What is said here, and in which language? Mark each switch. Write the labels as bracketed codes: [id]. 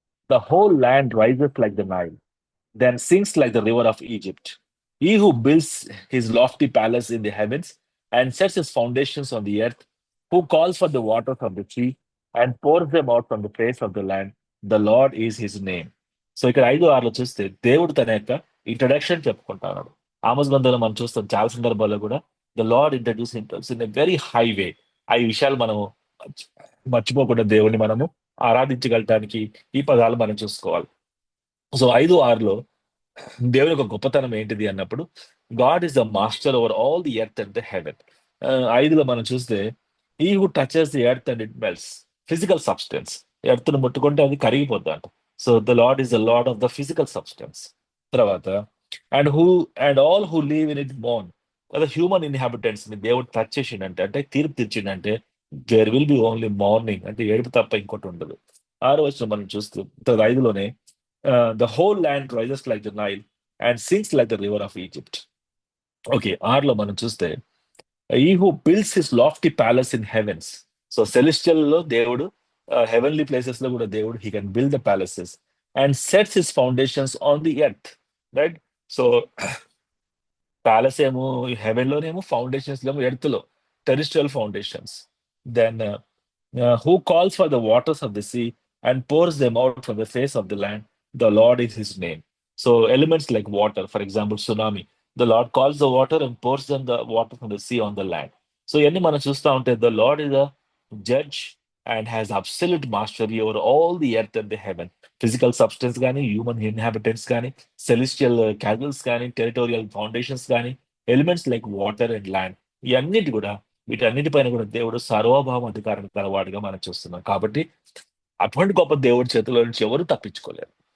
[en] The whole land rises like the Nile, then sinks like the river of Egypt. He who builds his lofty palace in the heavens and sets his foundations on the earth, who calls for the waters of the sea and pours them out from the face of the land, the Lord is his name. [te] So ఇక్కడ 5, 6లో చూస్తే దేవుడు తన యొక్క introduction చెప్పుకుంటా ఉన్నాడు. ఆమోస్ గ్రంథంలో మనం చూస్తాం చాలా సందర్భాల్లో కూడా [en] The Lord introduce himself in a very high way. [te] ఆ విషయాలు మనము మర్చిపోకుండా దేవుని మనము ఆరాధించగలటానికి ఈ పదాలు మనం చూసుకోవాలి. [en] so [te] 5, 6లో దేవుని యొక్క గొప్పతనం ఏంటిది అన్నప్పుడు, [en] God is the master over all the earth and the heaven. [te] 5లో మనం చూస్తే, ఈ [en] who touches the earth and it melts, [te] physical substance, earth ను ముట్టుకుంటే అది కరిగిపోద్ది అంట. [en] So the Lord is the Lord of the physical substance. తర్వాత and all who live in it mourn, కదా human inhabitants ని [te] దేవుడు టచ్ చేసిండంటే, అంటే తీర్పు తీర్చిండంటే, [en] there will be only mourning, [te] అంటే ఏడుపు తప్ప ఇంకోటి ఉండదు. 6వ వచనం మనం చూస్తూ 5లోనే, [en] the whole land rises like the Nile and sinks like the river of Egypt. Okay, [te] 6లో మనం చూస్తే, [en] he who builds his lofty palace in heavens. So [te] celestial లో దేవుడు, హెవెన్లీ ప్లేసెస్ లో కూడా దేవుడు, [en] he can build the palaces and sets his foundations on the earth, right? [te] So palace ఏమో haven లోనేమో, foundations ఏమో earth లో, terrestrial foundations. [en] Then who calls for the waters of the sea and pours them out from the face of the land, the Lord is his name. So elements like water, for example, tsunami, the Lord calls the water and pours them the water from the sea on the land. So [te] ఇవన్నీ మనం చూస్తూ ఉంటే, [en] the Lord is a judge and has absolute mastery over all the earth and the heaven. [te] Physical substance కానీ, human inhabitants కానీ, celestial castles కానీ, territorial foundations కానీ, elements like water and land, ఇవన్నిటి కూడా, వీటన్నిటిపైన కూడా దేవుడు సార్వభౌమ అధికారం కలవాడిగా మనం చూస్తున్నాం. కాబట్టి అటువంటి గొప్ప దేవుడి చేతిలో నుంచి ఎవరు తప్పించుకోలేరు.